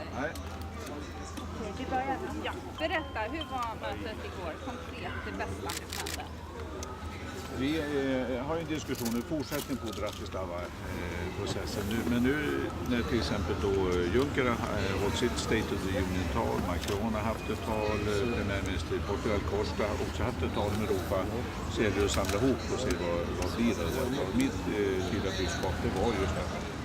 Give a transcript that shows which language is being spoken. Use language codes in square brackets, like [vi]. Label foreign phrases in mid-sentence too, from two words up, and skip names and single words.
[sv] Nej. Vi börjar. Ja. Berätta, hur var mötet igår? Konkret, det bästa som hände. Vi har en diskussion, en fortsättning på Bratislava-processen. Men nu när till exempel då Juncker har hållit sitt [en] State of the Union- [sv] tal, Macron har haft ett tal, premiärminister i Portugal Costa har också haft ett tal om Europa, så är det att samla ihop och se vad blir det. Och mitt tydliga budskap, det var just detta.